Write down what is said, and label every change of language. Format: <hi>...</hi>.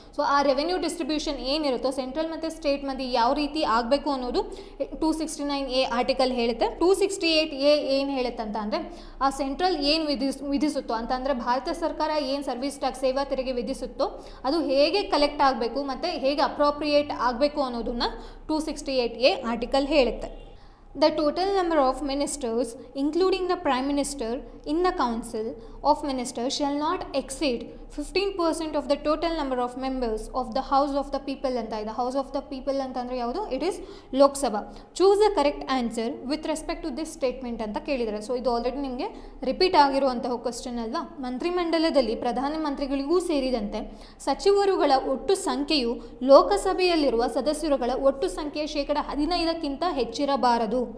<kn>So ಆ revenue distribution ಏನಿರುತ್ತೋ central ಮತ್ತು state ಮಧ್ಯೆ ಯಾವ ರೀತಿ ಆಗಬೇಕು ಅನ್ನೋದು 269A ಆರ್ಟಿಕಲ್ ಹೇಳುತ್ತೆ. 268A ಏನು ಹೇಳುತ್ತೆ ಅಂತ ಅಂದರೆ ಆ ಸೆಂಟ್ರಲ್ ಏನು ವಿಧಿಸುತ್ತೋ ಅಂತಂದರೆ ಭಾರತ ಸರ್ಕಾರ ಏನು ಸರ್ವಿಸ್ ಟ್ಯಾಕ್ಸ್ ಸೇವಾ ತೆರಿಗೆ ವಿಧಿಸುತ್ತೋ ಅದು ಹೇಗೆ ಕಲೆಕ್ಟ್ ಆಗಬೇಕು ಮತ್ತು ಹೇಗೆ ಅಪ್ರೋಪ್ರಿಯೇಟ್ ಆಗಬೇಕು ಅನ್ನೋದನ್ನು 268A ಆರ್ಟಿಕಲ್ ಹೇಳುತ್ತೆ.</kn> <en>The total number of ministers, including the Prime Minister, in the Council of Ministers shall not exceed 15% of the total number of members of the House of the People</en> <kn>ಅಂತ ಇದೆ. House of the People ಅಂತಂದರೆ ಯಾವುದು?</kn> <en>It is Lok Sabha. Choose the correct answer with respect to this statement</en> <kn>ಅಂತ ಕೇಳಿದ್ದಾರೆ. So ಇದು already ನಿಮಗೆ repeat ಆಗಿರುವಂತಹ question ಅಲ್ವಾ. ಮಂತ್ರಿಮಂಡಲದಲ್ಲಿ ಪ್ರಧಾನಮಂತ್ರಿಗಳಿಗೂ ಸೇರಿದಂತೆ ಸಚಿವರುಗಳ ಒಟ್ಟು ಸಂಖ್ಯೆಯು ಲೋಕಸಭೆಯಲ್ಲಿರುವ ಸದಸ್ಯರುಗಳ ಒಟ್ಟು ಸಂಖ್ಯೆಯ 15% ಹೆಚ್ಚಿರಬಾರದು.</kn>